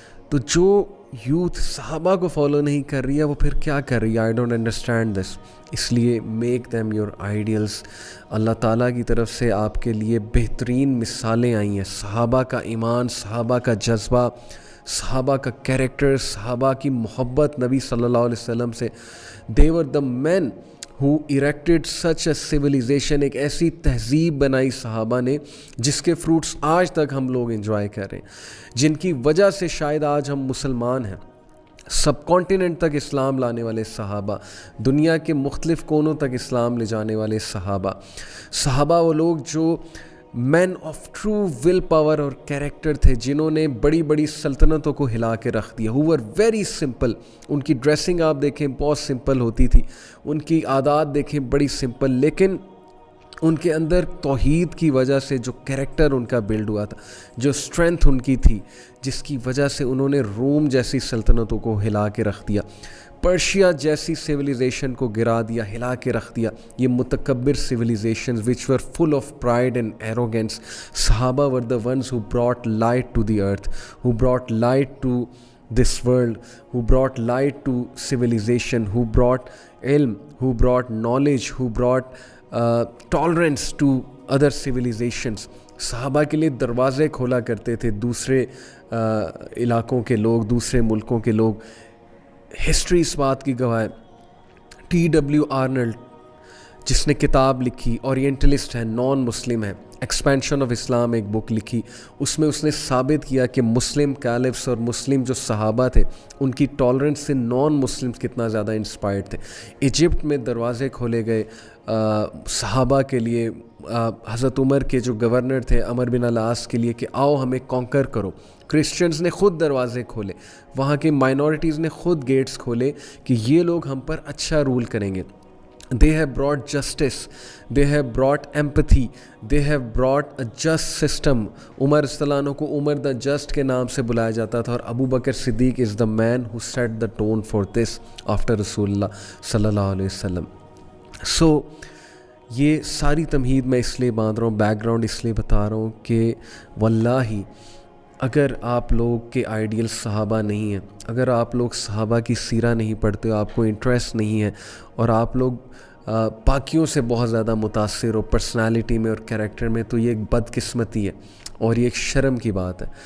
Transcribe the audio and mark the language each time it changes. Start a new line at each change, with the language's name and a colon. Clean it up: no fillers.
Urdu: تو جو یوتھ صحابہ کو فالو نہیں کر رہی ہے وہ پھر کیا کر رہی ہے؟
English: I don't understand this.
Urdu: اس لیے
English: Make them your ideals.
Urdu: اللہ تعالیٰ کی طرف سے آپ کے لیے بہترین مثالیں آئی ہیں. صحابہ کا ایمان, صحابہ کا جذبہ, صحابہ کا کیریکٹر, صحابہ کی محبت نبی صلی اللہ علیہ وسلم سے.
English: they were the men who erected such a civilization.
Urdu: ایک ایسی تہذیب بنائی صحابہ نے جس کے فروٹس آج تک ہم لوگ انجوائے کر رہے ہیں, جن کی وجہ سے شاید آج ہم مسلمان ہیں. سب کانٹیننٹ تک اسلام لانے والے صحابہ, دنیا کے مختلف کونوں تک اسلام لے جانے والے صحابہ. صحابہ وہ لوگ جو
English: men of true will power
Urdu: اور کیریکٹر تھے, جنہوں نے بڑی بڑی سلطنتوں کو ہلا کے رکھ دیا.
English: Who were very simple.
Urdu: ان کی ڈریسنگ آپ دیکھیں بہت سمپل ہوتی تھی, ان کی عادات دیکھیں بڑی سمپل, لیکن ان کے اندر توحید کی وجہ سے جو کیریکٹر ان کا بلڈ ہوا تھا, جو اسٹرینتھ ان کی تھی, جس کی وجہ سے انہوں نے روم جیسی سلطنتوں کو ہلا کے رکھ دیا, پرشیا جیسی سویلائزیشن کو گرا دیا, ہلا کے رکھ دیا. یہ متکبر
English: Civilizations which were full of pride and arrogance. صحابہ were the ones who brought light to the earth, who brought light to this world, who brought light to civilization, who brought ilm, who brought knowledge, who brought tolerance to other civilizations.
Urdu: صحابہ کے لیے دروازے کھولا کرتے تھے دوسرے علاقوں کے لوگ, دوسرے ملکوں کے لوگ. ہسٹری اس بات کی گواہ ہے. ٹی آرنلڈ جس نے کتاب لکھی, اورینٹلسٹ ہے, نان مسلم ہے, ایکسپینشن آف اسلام ایک بک لکھی, اس میں اس نے ثابت کیا کہ مسلم کیلفس اور مسلم جو صحابہ تھے ان کی ٹالرنس سے نان مسلمس کتنا زیادہ انسپائرڈ تھے. ایجپٹ میں دروازے کھولے گئے صحابہ کے لیے, حضرت عمر کے جو گورنر تھے عمر بن العاص کے لیے کہ آؤ ہمیں کانکر کرو. کرسچنز نے خود دروازے کھولے, وہاں کے مائنورٹیز نے خود گیٹس کھولے کہ یہ لوگ ہم پر اچھا رول کریں گے.
English: They have brought justice, they have brought empathy, they have brought a just system.
Urdu: عمر رضی اللہ عنہ کو عمر the just کے نام سے بلایا جاتا تھا, اور ابو بکر صدیق
English: is the man who set the tone for this after
Urdu: رسول اللہ صلی اللہ علیہ وسلم. So یہ ساری تمہید میں اس لیے باندھ رہا ہوں, بیک گراؤنڈ اس لیے بتا رہا ہوں کہ واللہ اگر آپ لوگ کے آئیڈیل صحابہ نہیں ہیں, اگر آپ لوگ صحابہ کی سیرہ نہیں پڑھتے, آپ کو انٹرسٹ نہیں ہے, اور آپ لوگ باقیوں سے بہت زیادہ متاثر ہو پرسنالٹی میں اور کیریکٹر میں, تو یہ ایک بدقسمتی ہے اور یہ ایک شرم کی بات ہے.